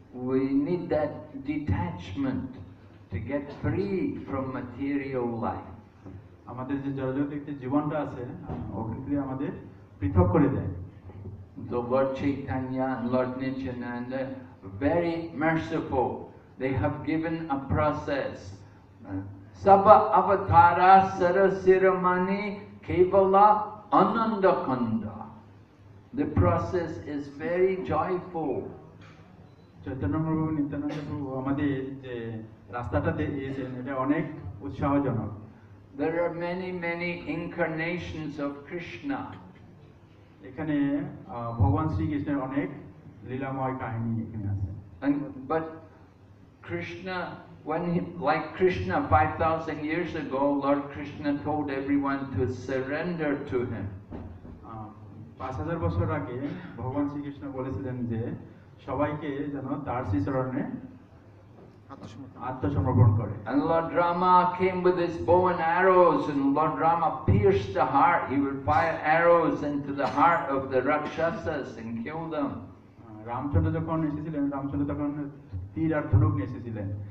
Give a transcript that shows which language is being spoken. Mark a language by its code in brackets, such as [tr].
[en] We need that detachment to get free from material life. [bn] আমাদের যে জড়জগতের জীবনটা আছে ওকে আমাদের পৃথক করে দেয়। [en] So Lord Chaitanya and Lord Nityananda, very merciful. They have given a process. [bn] Sabha avatara sarasiramani kevala anandakanda. [en] The process is very joyful. [bn] Chaitanya প্রভু নিত্যানন্দ প্রভু আমাদের যে রাস্তাটা দিয়েছেন এটা অনেক উৎসাহজনক। [en] There are many incarnations of Krishna. [bn] এখানে ভগবান শ্রীকৃষ্ণের অনেক লীলাময় কাহিনী এখানে আছে। [en] But Krishna, like Krishna 5,000 years ago, Lord Krishna told everyone to surrender to him. [bn] 5000 বছর আগে ভগবান শ্রীকৃষ্ণ বলেছিলেন যে সবাইকে যেন তার শ্রীচরণে আত্মসমর্পণ করে। [en] And Lord Rama came with his bow and arrows, and Lord Rama pierced the heart. He would fire arrows into the heart of the Rakshasas and kill them. [bn] Ramchandra যখন এসেছিলেন, রামচন্দ্র তখন তীর আর ধনুক নিয়ে এসেছিলেন।